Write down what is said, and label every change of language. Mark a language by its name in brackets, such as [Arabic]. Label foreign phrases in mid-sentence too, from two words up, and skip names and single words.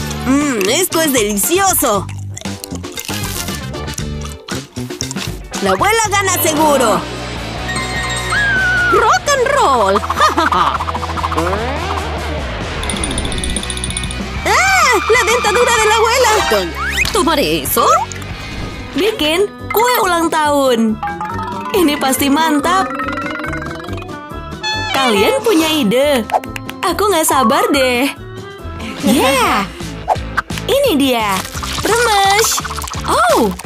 [Spanish] Esto es delicioso. La abuela gana seguro. [English] Rock and roll. ¡Ah! [Spanish] ¡La dentadura de la abuela! ¿Tomaré eso? [Indonesian] Bikin kue ulang tahun. Ini pasti mantap. Kalian punya ide? Aku nggak sabar deh. Yeah! Ini dia. Remes. Oh!